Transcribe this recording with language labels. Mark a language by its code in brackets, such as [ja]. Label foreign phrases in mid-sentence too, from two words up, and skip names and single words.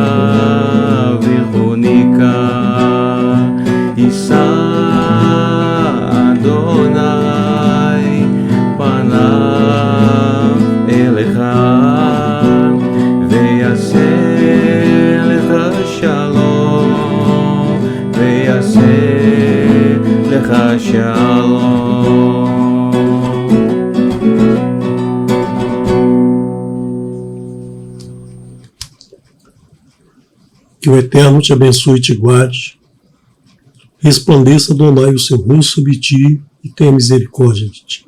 [he] ויחונקה, יישא אדוני פניו אליך ויעשה לך שלום, ויעשה לך שלום. [pt] Que o Eterno te abençoe e te guarde. Resplandeça, Adonai, o seu rosto sobre ti e tenha misericórdia de ti.